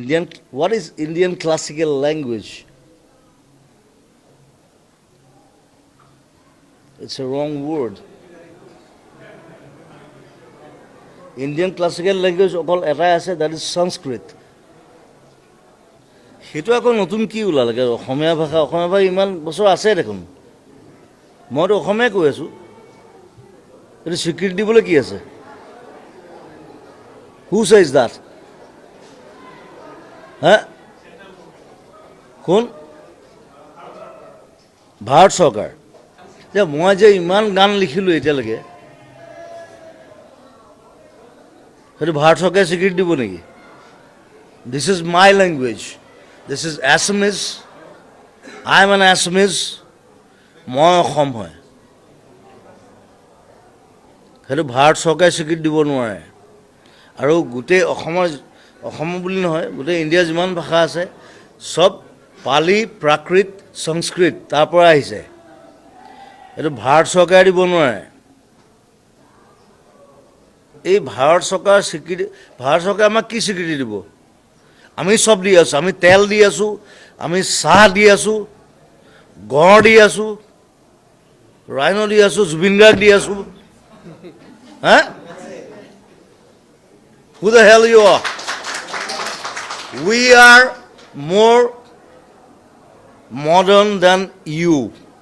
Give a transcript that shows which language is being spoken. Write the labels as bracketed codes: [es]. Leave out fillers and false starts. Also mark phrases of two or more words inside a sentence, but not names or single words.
[en] What is Indian classical language? It's a wrong word. Indian classical language [as] অকল এটাই আছে, [en] that is Sanskrit. [as] সেইটো আকৌ নতুন কি ওলালে অসমীয়া ভাষা ইমান বছৰ আছে দেখোন। মইতো অসমীয়া কৈ আছোঁ, এইটো স্বীকৃতি দিবলৈ কি আছে? [en] Who says that? [as] হা কোন? ভাৰত চৰকাৰ। যে মই যে ইমান গান লিখিলোঁ এতিয়ালৈকে, সেইটো ভাৰত চৰকাৰে স্বীকৃতি দিব নেকি? [en] This is my language. This is Assamese. I am an Assamese. [as] মই অসম হয়, সেইটো ভাৰত চৰকাৰে স্বীকৃতি দিব নোৱাৰে। আৰু গোটেই অসম বুলি নহয়, গোটেই ইণ্ডিয়াৰ যিমান ভাষা আছে চব পালি, প্ৰাকৃত, সংস্কৃত তাৰ পৰা আহিছে। এইটো ভাৰত চৰকাৰে দিব নোৱাৰে। এই ভাৰত চৰকাৰ স্বীকৃতি, ভাৰত চৰকাৰে আমাক কি স্বীকৃতি দিব? আমি চব দি আছোঁ, আমি তেল দি আছোঁ, আমি চাহ দি আছোঁ, গড় দি আছোঁ, ৰাইন' দি আছোঁ, জুবিন গাৰ্গ দি আছোঁ। হা? [en] Who the hell you are? We are more modern than you.